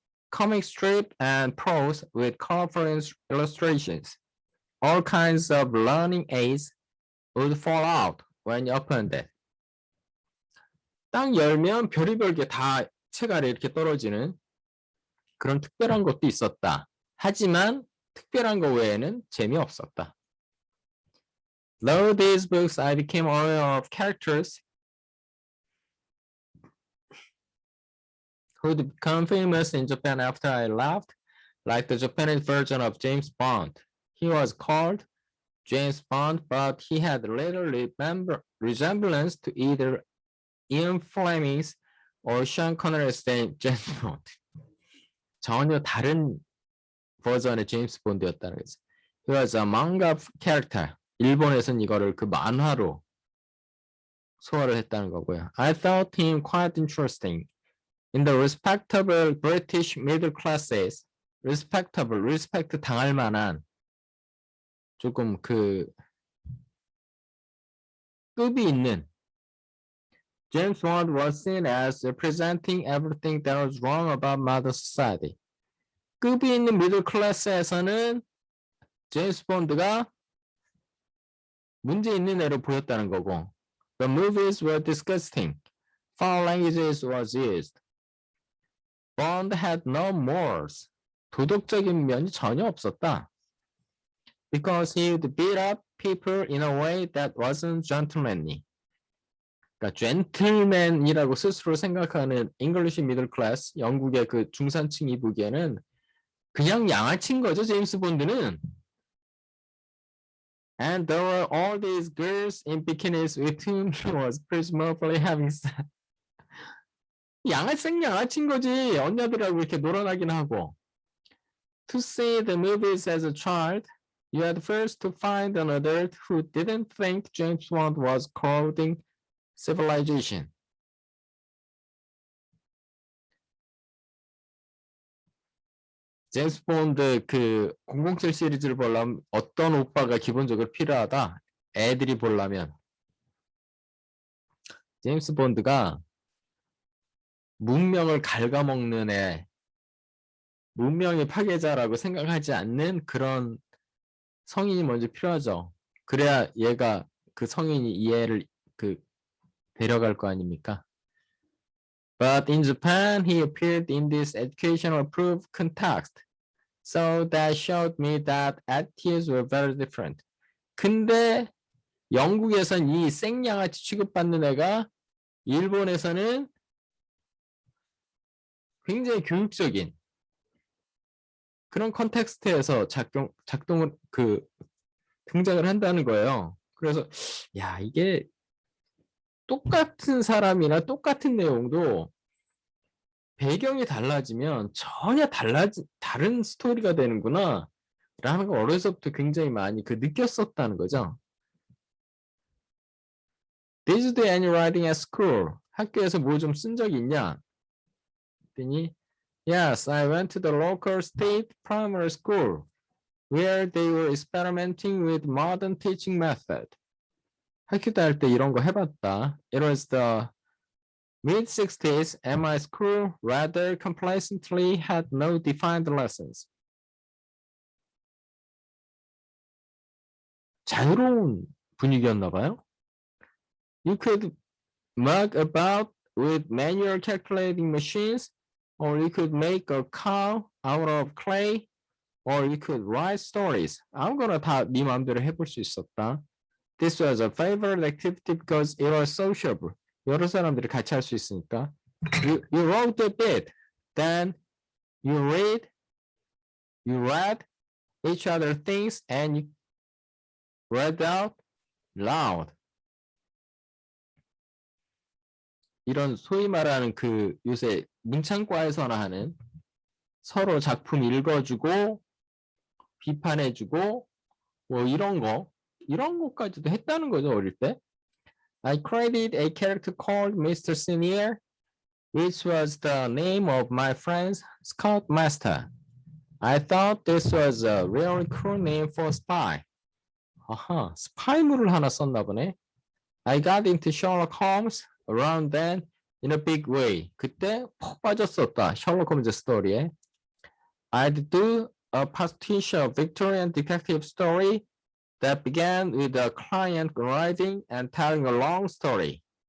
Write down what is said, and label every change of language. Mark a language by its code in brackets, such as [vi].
[en] Comic strip and prose with colorful illustrations. All kinds of learning aids would fall out when you opened it. [ko] 딱 열면 별의별 게 다 책 아래 이렇게 떨어지는 그런 특별한 것도 있었다. 하지만 특별한 거 외에는 재미없었다. [en] Though these books I became aware of characters who would become famous in Japan after I left, like the Japanese version of James Bond. He was called James Bond, but he had little resemblance to either Ian Fleming's or Sean Connery's James Bond. [ko] 전혀 다른 버전의 제임스 본드였다는 거죠. [en] He was a manga character. [ko] 일본에서는 이거를 그 만화로 소화를 했다는 거고요. [en] I thought him quite interesting. In the respectable British middle classes, respectable, respect [ko] 당할 만한 조금 그 급이 있는 [en] James Bond was seen as representing everything that was wrong about modern society. [ko] 급이 있는 미들 클래스에서는 제임스 본드가 문제 있는 애로 보였다는 거고 [en] The movies were disgusting. Foul languages was used. Bond had no morals. [ko] 도덕적인 면이 전혀 없었다. [en] Because he would beat up people in a way that wasn't gentlemanly. [ko] 그러니까 젠틀맨이라고 스스로 생각하는 [en] English middle class, [ko] 영국의 그 중산층이 보기에는 그냥 양아치인 거죠, 제임스 본드는. [en] And there were all these girls in bikinis with whom he was presumably having sex. [ko] 생양아치인 거지. 언니들하고 이렇게 놀아나긴 하고. [en] To see the movies as a child, you had first to find an adult who didn't think James Bond was corroding civilization. [ko] 제임스 본드 그 007 시리즈를 보려면 어떤 오빠가 기본적으로 필요하다? 애들이 보려면 제임스 본드가 문명을 갉아먹는 애, 문명의 파괴자라고 생각하지 않는 그런 성인이 먼저 필요하죠. 그래야 얘가 그 성인이 이 애를 그 데려갈 거 아닙니까? [en] But in Japan, he appeared in this educational-proof context, so that showed me that attitudes were very different. [ko] 근데 영국에선 이 생양아치 취급받는 애가 일본에서는 굉장히 교육적인 그런 컨텍스트에서 작동을 등장을 한다는 거예요. 그래서 야 이게 똑같은 사람이나 똑같은 내용도 배경이 달라지면 전혀 다른 스토리가 되는구나 라는 걸 어려서부터 굉장히 많이 느꼈었다는 거죠. [en] Did you do any writing at school? [ko] 학교에서 뭐 좀 쓴 적이 있냐? 그랬더니 [en] Yes, I went to the local state primary school where they were experimenting with modern teaching method. [ko] 학교 다닐 때 이런 거 해봤다. [en] It was the mid-60s and my school rather complacently had no defined lessons. [ko] 자유로운 분위기였나 봐요. [en] You could mug about with manual calculating machines, or you could make a cow out of clay, or you could write stories. [ko] 아무거나 다 네 마음대로 해볼 수 있었다. [en] This was a favorite activity because it was sociable. [ko] 여러 사람들이 같이 할 수 있으니까. [en] You wrote a bit, then you read each other things, and you read out loud. [ko] 이런 소위 말하는 요새 문창과에서나 하는 서로 작품 읽어주고 비판해주고 뭐 이런 것까지도 했다는 거죠, 어릴 때. [en] I created a character called Mr. Senior, which was the name of my friend's scoutmaster. I thought this was a really cool name for spy. [ko] 아하, 스파이물을 하나 썼나 보네. [en] I got into Sherlock Holmes around then in a big way. [ko] 그때 푹 빠졌었다. 셜록 홈즈 스토리에. [en] I'd do a pastiche of Victorian detective story that began with a client arriving and telling a long story.